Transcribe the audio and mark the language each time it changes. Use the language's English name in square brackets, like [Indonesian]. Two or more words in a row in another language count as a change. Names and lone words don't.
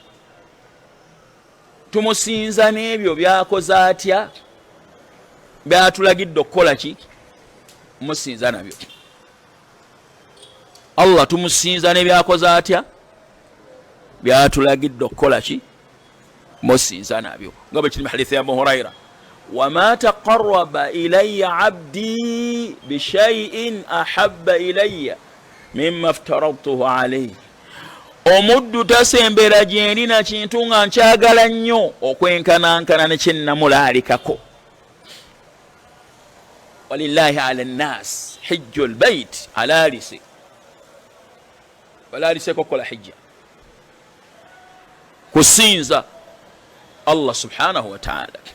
[Ganda] Tumusinza n'ebyo byakoze atya, byatulagidde okukola ki, musinza nabyo. Allah tumusinza n'ebyakoze atya, byatulagidde okukola ki, musinza nabyo. Nga bwe kiri mu hadithi ya Abu Huraira, [Arabic] وما تقرب إلي عبدي بشيء أحب إلي مما افترضته عليه. [Ganda] Omuddu tasembera gyendi na kintu nga nkyagala nnyo okwenkanankana ne kyennamulaalikako. [Arabic] ولله على الناس حج البيت, [Ganda] alaalise balaalise kokola hijja, kusinza Allah [Arabic] سبحانه وتعالى.